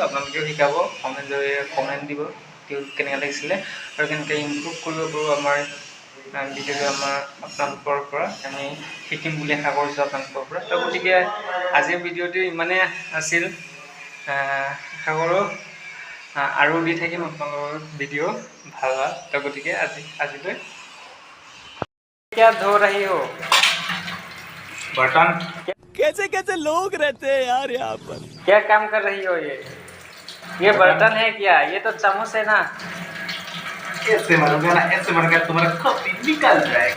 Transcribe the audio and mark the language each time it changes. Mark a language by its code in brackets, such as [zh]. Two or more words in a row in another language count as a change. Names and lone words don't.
[as] আপোনালোকেও শিকাব, কমেণ্ট দিব কেনেকৈ লাগিছিলে আৰু কেনেকৈ ইমপ্ৰুভ কৰিব পাৰোঁ আমাৰ ভিডিঅ'টো আপোনালোকৰ পৰা আমি শিকিম বুলি আশা কৰিছোঁ আপোনালোকৰ পৰা। তো গতিকে আজিৰ ভিডিঅ'টো ইমানেই আছিল। আশা কৰোঁ আৰু দি থাকিম আপোনালোকৰ ভিডিঅ' ভাল। তো গতিকে আজিলৈ [hi] क्या धो रही हो बर्तन? कैसे कैसे लोग रहते हैं यार यहाँ पर। क्या काम कर रही हो? ये बर्तन है क्या? ये तो चम्मच है ना। ऐसे मारूंगा ना, ऐसे मारूंगा तुम्हारा कॉपी निकल जाएगा।